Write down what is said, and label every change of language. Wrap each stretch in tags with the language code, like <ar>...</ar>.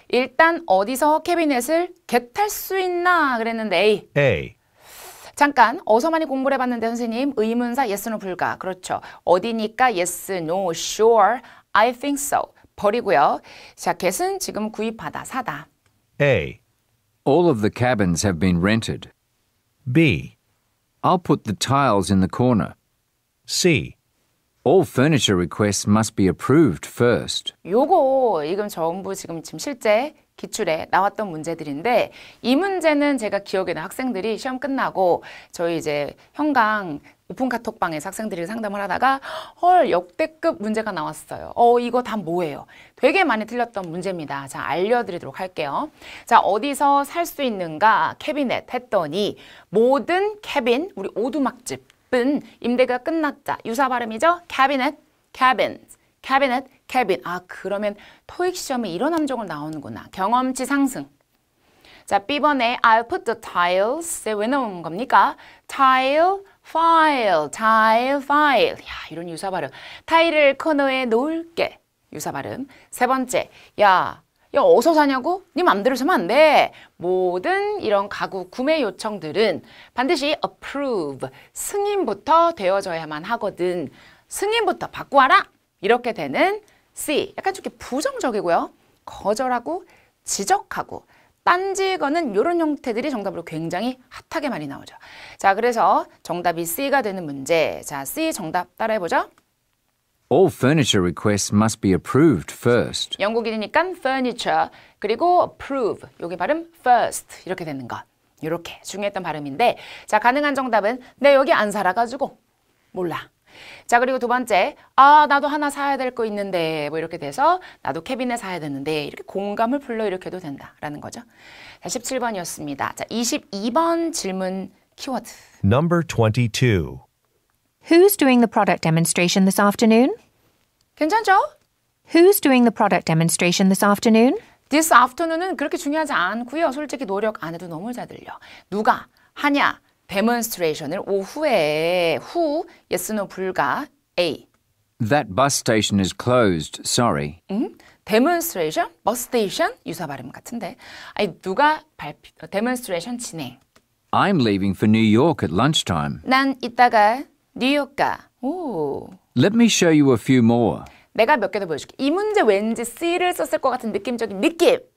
<ko>일단 어디서 캐비넷을 get할 수 있나 그랬는데 A. A. 잠깐 어서 많이 공부를 해봤는데 선생님 의문사 yes, no 불가. 그렇죠. 어디니까</ko> <en>yes, no, sure, I think so.</en> <ko>버리고요. 자, get은 지금 구입하다, 사다. A.</ko> <en>All of the cabins have been rented. B. I'll put the tiles in the corner. C. All furniture requests must be approved first.</en> <ko>요거 이건 전부 지금 실제 기출에 나왔던 문제들인데 이 문제는 제가 기억에 나 학생들이 시험 끝나고 저희 이제 현강 오픈 카톡방에서 학생들이 상담을 하다가 헐 역대급 문제가 나왔어요. 이거 다 뭐예요? 되게 많이 틀렸던 문제입니다. 자, 알려드리도록 할게요. 자, 어디서 살 수 있는가? 캐비넷 했더니 모든 캐빈, 우리 오두막집은 임대가 끝났자. 유사 발음이죠? 캐비넷, 캐빈, 캐비넷, 캐빈. 아, 그러면 토익 시험에 이런 함정을 나오는구나. 경험치 상승. 자, B번에</ko> <en>I'll put the tiles.</en> <ko>왜 나오는 겁니까? tile, file, tile, file. 야, 이런 유사 발음. 타일을 코너에 놓을게. 유사 발음. 세 번째, 야, 어디서 사냐고? 네 맘대로 사면 안 돼. 모든 이런 가구 구매 요청들은 반드시 approve, 승인부터 되어져야만 하거든. 승인부터 받고 와라. 이렇게 되는 C. 약간 좀 이렇게 부정적이고요. 거절하고 지적하고 딴지 거는 이런 형태들이 정답으로 굉장히 핫하게 많이 나오죠. 자, 그래서 정답이 C가 되는 문제. 자, C 정답 따라해보죠.</ko> <en>All furniture requests must be approved first.</en> <ko>영국인이니까 furniture 그리고 approve 여기 발음 first 이렇게 되는 것. 이렇게 중요했던 발음인데 자, 가능한 정답은 내 여기 안 살아가지고 몰라. 자, 그리고 두 번째, 나도 하나 사야 될 거 있는데 뭐 이렇게 돼서 나도 캐비넷 사야 되는데 이렇게 공감을 불러일으켜도 된다라는 거죠. 자, 17번이었습니다. 자, 22번 질문 키워드.</ko> <en>Number 22. Who's doing the product demonstration this afternoon?</en> <ko>괜찮죠?</ko> <en>Who's doing the product demonstration this afternoon? This afternoon</en> <ko>은 그렇게 중요하지 않고요. 솔직히 노력 안 해도 너무 잘 들려. 누가 하냐? 데몬스트레이션을 오후에 yes, no, 불가 A.</ko> <en>That bus station is closed, sorry.</en> <ko>데몬스트레이션, 버스 스테이션 유사 발음 같은데. 아니 누가 데몬스트레이션 진행.</ko> <en>I'm leaving for New York at lunchtime.</en> <ko>난 이따가 뉴욕 가. 오.</ko> <en>Let me show you a few more.</en> <ko>내가 몇 개 더 보여줄게. 이 문제 왠지 C를 썼을 것 같은 느낌적인 느낌.</ko>